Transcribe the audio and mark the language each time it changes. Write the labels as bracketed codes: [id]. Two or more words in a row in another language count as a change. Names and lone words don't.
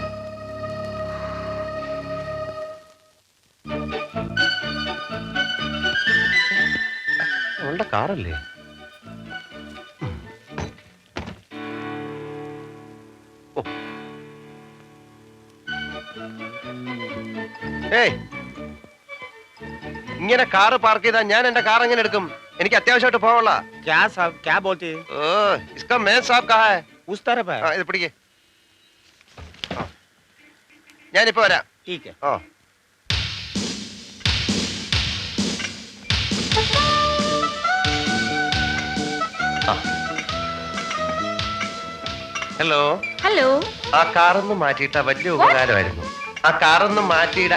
[ml] അവളുടെ കാറല്ലേ? ഏയ്, ഇങ്ങനെ കാറ് പാർക്ക് ചെയ്താൽ ഞാൻ എന്റെ കാർ എങ്ങനെ എടുക്കും? എനിക്ക് അത്യാവശ്യമായിട്ട് പോകാനുള്ള. [hi] क्या साहब क्या बोलते हैं? ഓ, इसका मैन साब कहाँ है? उस तरफ है। [ml] ഇത് പിടിക്കേ. ഞാനിപ്പോ വരാം. [hi] ठीक है। [ml] ഓ, ഹലോ. ഹലോ. ആ കാറൊന്ന് മാറ്റിയിട്ട വലിയ ഉപകാരമായിരുന്നു. ആ കാറൊന്ന് മാറ്റിയിട.